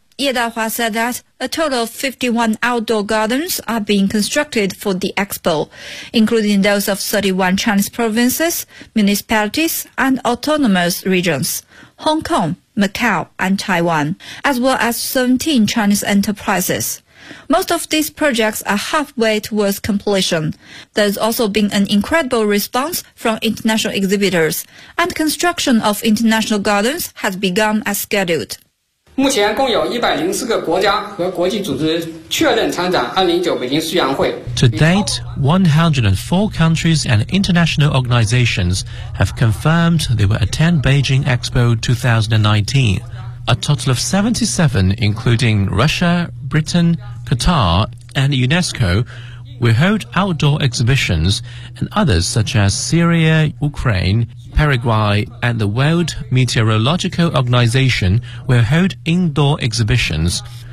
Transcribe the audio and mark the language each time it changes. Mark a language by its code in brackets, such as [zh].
[en] 叶大华 said that a total of 51 outdoor gardens are being constructed for the expo, including those of 31 Chinese provinces, municipalities and autonomous regions, Hong Kong, Macau and Taiwan, as well as 17 Chinese enterprises. Most of these projects are halfway towards completion. There's also been an incredible response from international exhibitors, and construction of international gardens has begun as scheduled. [zh] 目前共有104个国家和国际组织确认参展2019北京世园会。 [en] To date, 104 countries and international organizations have confirmed they will attend Beijing Expo 2019. A total of 77, including Russia, Britain, Qatar, and UNESCO, will hold outdoor exhibitions, and others such as Syria, Ukraine,Paraguay and the World Meteorological Organization will hold indoor exhibitions.